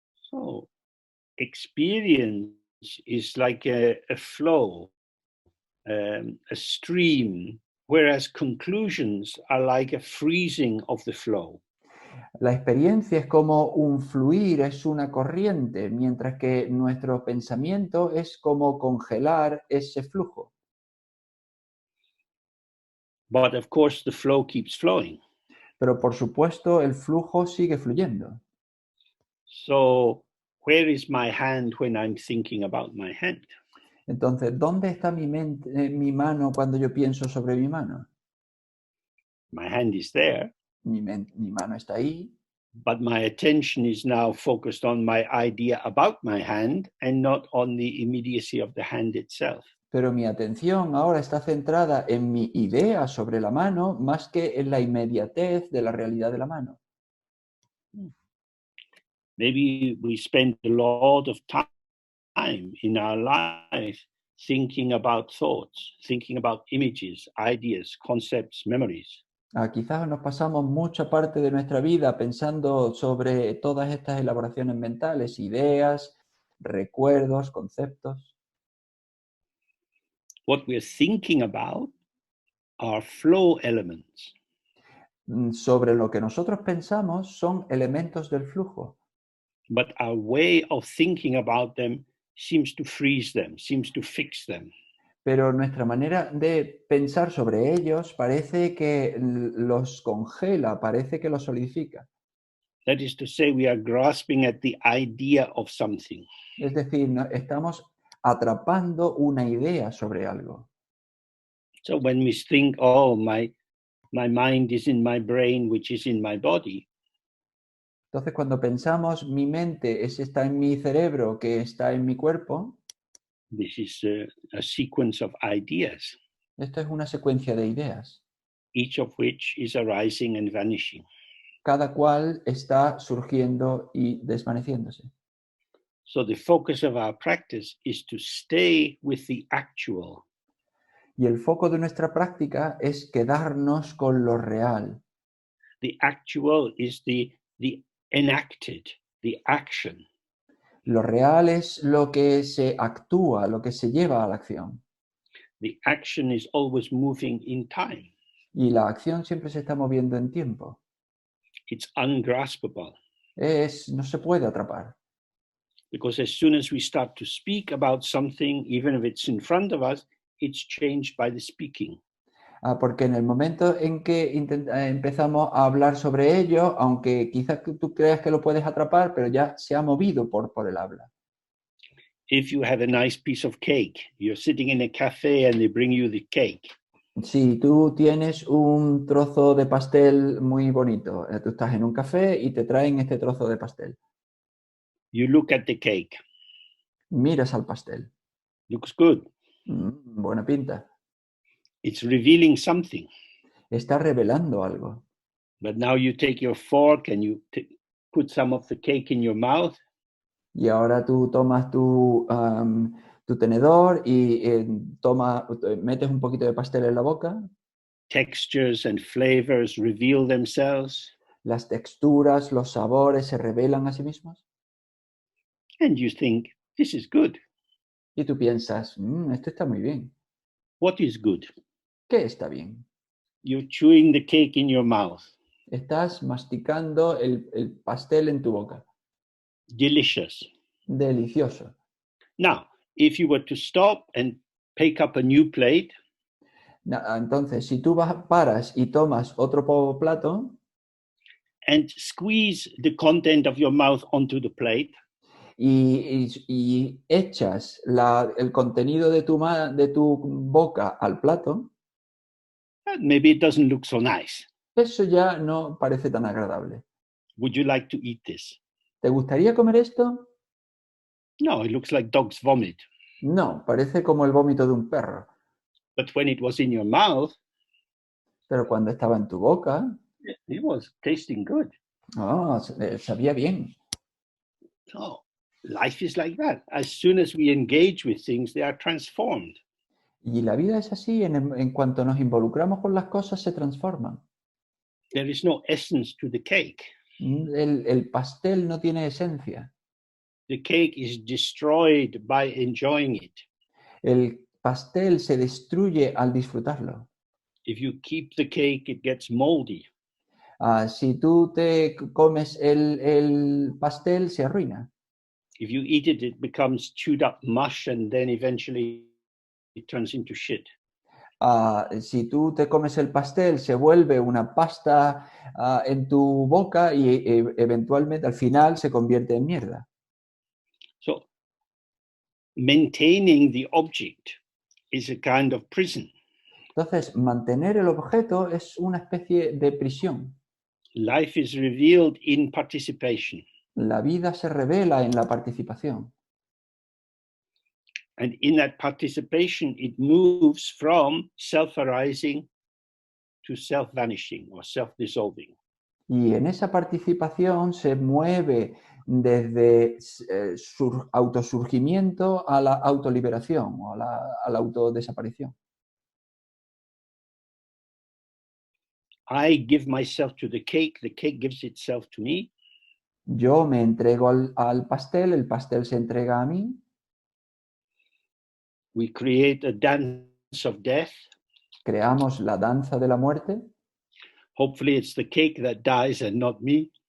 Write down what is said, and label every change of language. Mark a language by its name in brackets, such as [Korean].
[English] So, experience is like a flow, a stream, whereas conclusions are like a freezing of the flow. [Spanish] La experiencia es como un fluir, es una corriente, mientras que nuestro pensamiento es como congelar ese flujo. [English] But of course, the flow keeps flowing. [Spanish] Pero por supuesto, el flujo sigue fluyendo. [English] So, where is my hand when I'm thinking about my hand? [Spanish] Entonces, ¿dónde está mi mano cuando yo pienso sobre mi mano? [English] My hand is there, [Spanish] Mi mano está ahí, [English] but my attention is now focused on my idea about my hand and not on the immediacy of the hand itself. [Spanish] pero mi atención ahora está centrada en mi idea sobre la mano más que en la inmediatez de la realidad de la mano. [English] Maybe we spend a lot of time in our life thinking about thoughts, thinking about images, ideas, concepts, memories. [Spanish] Quizás nos pasamos mucha parte de nuestra vida pensando sobre todas estas elaboraciones mentales, ideas, recuerdos, conceptos. [English] What we're thinking about are flow elements. [Spanish] Sobre lo que nosotros pensamos son elementos del flujo, [English] But our way of thinking about them seems to freeze them, seems to fix them. [Spanish] pero nuestra manera de pensar sobre ellos parece que los congela, parece que los solidifica. [English] That is to say, we are grasping at the idea of something. [Spanish] Es decir, estamos atrapando una idea sobre algo. [English] So when we think, oh, my mind is in my brain, which is in my body, [Spanish] Entonces, cuando pensamos mi mente está en mi cerebro, que está en mi cuerpo, [English] this is a sequence of ideas, [Spanish] esto es una secuencia de ideas, [English] each of which is arising and vanishing. [Spanish] cada cual está surgiendo y desvaneciéndose. [English] So the focus of our practice is to stay with the actual, [Spanish] Y el foco de nuestra práctica es quedarnos con lo real. [English] the actual is the enacted, the action. [Spanish] Lo real es lo que se actúa, lo que se lleva a la acción. [English] The action is always moving in time. [Spanish] Y la acción siempre se está moviendo en tiempo. [English] It's ungraspable. [Spanish] No se puede atrapar. [English] Because as soon as we start to speak about something, even if it's in front of us, it's changed by the speaking. [Spanish] Porque en el momento en que empezamos a hablar sobre ello, aunque quizás tú creas que lo puedes atrapar, pero ya se ha movido por el habla. [English] If you have a nice piece of cake, you're sitting in a cafe and they bring you the cake. [Spanish] Si tú tienes un trozo de pastel muy bonito, tú estás en un café y te traen este trozo de pastel. [English] You look at the cake. [Spanish] Miras al pastel. [English] Looks good. [Spanish] Buena pinta. [English] It's revealing something. [Spanish] Está revelando algo. [English] But now you take your fork and you put some of the cake in your mouth. [Spanish] Y ahora tú tomas tu tenedor y metes un poquito de pastel en la boca. [English] Textures and flavors reveal themselves. [Spanish] Las texturas, los sabores se revelan a sí mismos. [English] And you think, this is good. [Spanish] Y tú piensas, esto está muy bien. [English] What is good? [Spanish] ¿Qué está bien? [English] You're chewing the cake in your mouth. [Spanish] Estás masticando el pastel en tu boca. [English] Delicious. [Spanish] Delicioso. [English] Now, if you were to stop and pick up a new plate, [Spanish] entonces, si tú paras y tomas otro plato [English] and squeeze the content of your mouth onto the plate, [Spanish] y echas el contenido de tu boca al plato, [English] maybe it doesn't look so nice. [Spanish] Eso ya no parece tan agradable. [English] Would you like to eat this? [Spanish] ¿Te gustaría comer esto? [English] No, it looks like dog's vomit. [Spanish] No, parece como el vómito de un perro. [English] But when it was in your mouth, [Spanish] pero cuando estaba en tu boca, [English] it was tasting good. [Spanish] Sabía bien. [English] So life is like that. As soon as we engage with things, they are transformed. [Spanish] Y la vida es así, en cuanto nos involucramos con las cosas, se transforman. [English] There is no essence to the cake. [Spanish] El pastel no tiene esencia. [English] The cake is destroyed by enjoying it. [Spanish] El pastel se destruye al disfrutarlo. [English] If you keep the cake, it gets moldy. [Spanish] Si tú te comes el pastel, se arruina. [English] If you eat it, it becomes chewed up mush and then eventually it turns into shit. [Spanish] Si tú te comes el pastel, se vuelve una pasta en tu boca y eventualmente al final se convierte en mierda. [English] So maintaining the object is a kind of prison. [Spanish] Entonces, mantener el objeto es una especie de prisión. [English] Life is revealed in participation. [Spanish] La vida se revela en la participación. [English] And in that participation, it moves from self-arising to self-vanishing or self-dissolving. [Spanish] Y en esa participación se mueve desde su autosurgimiento a la autoliberación o a la autodesaparición. [English] I give myself to the cake gives itself to me. [Spanish] Yo me entrego al pastel, el pastel se entrega a mí. [English] We create a dance of death. [Spanish] Creamos la danza de la muerte. [English] Hopefully it's the cake that dies and not me.